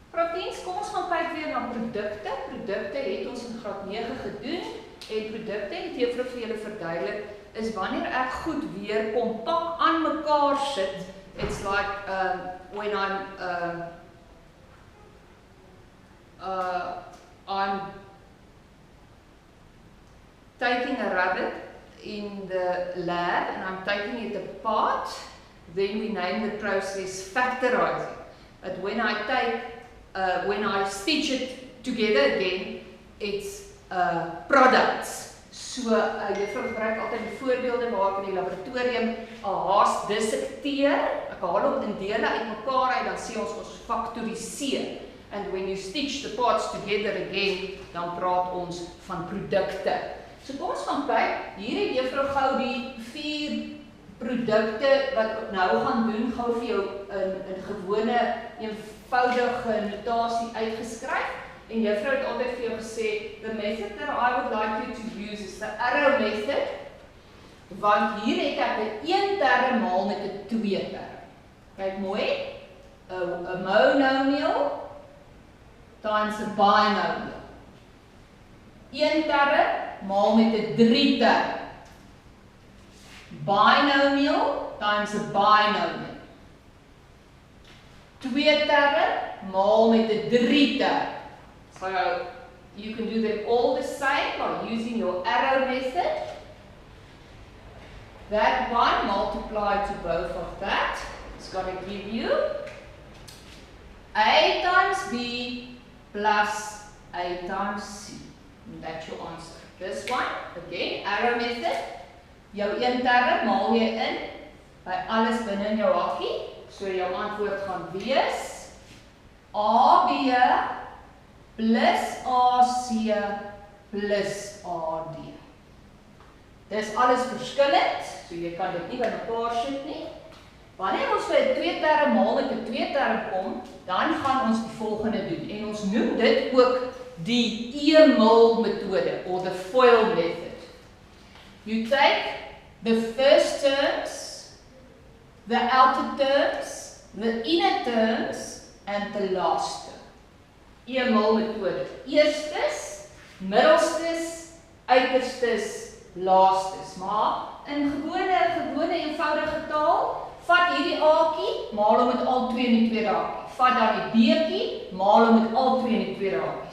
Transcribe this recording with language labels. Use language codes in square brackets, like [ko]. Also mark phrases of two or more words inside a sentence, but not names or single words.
[af] graad 10, kom ons gaan kyk weer na produkte. Produkte het ons in graad 9 gedoen en produkte, het juffrou vir julle verduidelik, is wanneer ek goed weer kompak aan mekaar sit. [en] It's like when I'm taking a rabbit in the lab and I'm taking it apart, then we name the process factorizing. But when I stitch it together again, it's products. So, [af] juffrou gebruik altyd die voorbeelde waar ek in die laboratorium 'n haas dissekteer. Ek haal hom in dele uitmekaar uit, dan sê ons faktoriseer. [en] And when you stitch the parts together again, [af] dan praat ons van produkte. So kom ons gaan kyk, hier het juffrou gou die 4 produkte wat ek nou gaan doen, gou vir jou in gewone eenvoudige notasie uitgeskryf. En juffrou het altyd vir jou gesê, [en] the method that I would like you to use is the arrow method, [af] want hier het ek 'n 1 term maal met 'n 2 term. Kyk mooi, 'n [en] monomial times [af] 'n binomial. 1 term maal met 'n 3 term. [en] Binomial times 'n binomial. [af] 2 term maal met 'n 3 term. [en] So you can do them all the same by using your arrow method. That one multiplied to both of that is going to give you A times B plus A times C. And that's your answer. This one, again, arrow method. [af] Jou 1 term maal jy in by alles binne in jou hakkie. So jou antwoord gaan wees AB plus AC plus AD. Dis alles verskillend, so jy kan dit nie by mekaar sit nie. Wanneer ons by 'n 2 term maal met 'n 2 term kom, dan gaan ons die volgende doen. En ons noem dit ook die E-mul metode, [en] or the FOIL method. You take the first terms, the outer terms, the inner terms, and the last term. [af] E-mul metode. Eerstes, middelstes, uiterstes, laastes. Maar in gewone eenvoudige taal, vat hierdie aakie, maal hom met al 2 in die tweede aakie. Vat dan die beekie, maal hom met al 2 in die tweede aakie.